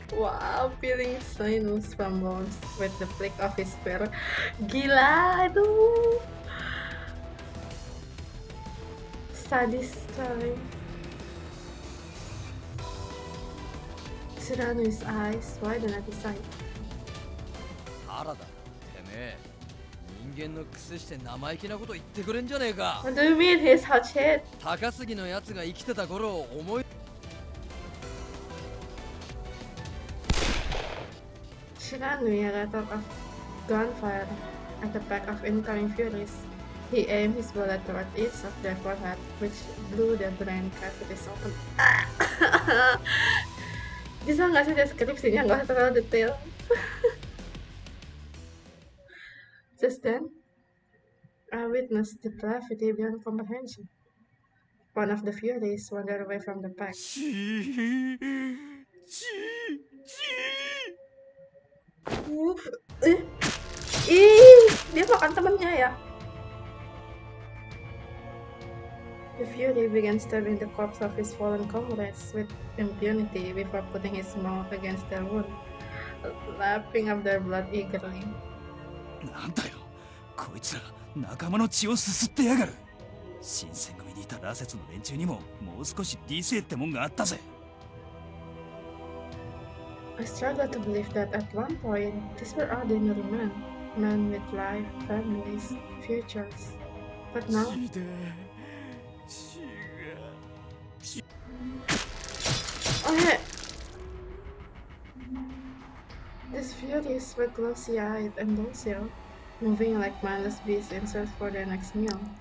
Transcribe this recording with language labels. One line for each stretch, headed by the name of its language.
English: Wow, peeling sinews from bones with the flick of his spear.
Indonesian: Gila, aduh! Sadist sekali.
English: Shiranu's eyes widened at the sight.
Japanese: 原田、てめえ、人間のくせして生意気なこと言ってくれんじゃねえか。
English: What do you mean he's hot shit?
Japanese: 高杉のやつが生きてた頃を思い。
English: Shiranu let off gunfire at the pack of incoming Furies. He aimed his bullet toward each of their forehead, which blew their brain cavities open.
Indonesian: Bisa nggak sih deskripsinya nggak usah terlalu detail?
English: Just then, I witnessed depravity beyond comprehension. One of the Furies wandered away from the pack.
Indonesian: Ih, dia makan temennya ya.
English: The Fury began stabbing the corpse of his fallen comrades with impunity before putting his mouth against their wound, lapping up their blood eagerly.
Japanese: なんだよ、こいつら仲間の血をすすってやがる。新選組にいた羅刹の連中にももう少し理性ってもんがあったぜ。
English: I struggled to believe that at one point these were ordinary men, men with life, families, futures. But now, oh yeah, these Furies were glossy-eyed and docile, moving like mindless beasts in search for their next meal.